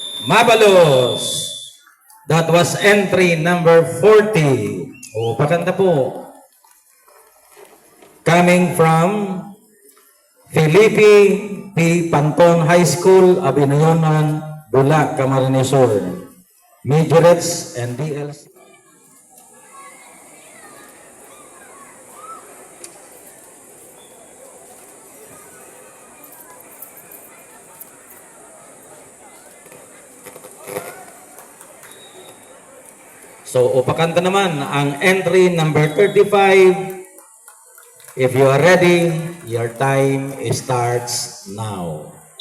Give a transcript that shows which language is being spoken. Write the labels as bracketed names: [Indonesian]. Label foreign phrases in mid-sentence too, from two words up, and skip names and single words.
[Bikol] Mabalos. [English] That was entry number 40. [Filipino] O, pakanta po. [English] Coming from Felipe P. Panton High School, Abinoyonan, Bulac, Camarines Sur. Majorettes and DLC. [Filipino] So, upakanta naman ang [English] entry number [Filipino] 35. [English] If you are ready, your time starts now.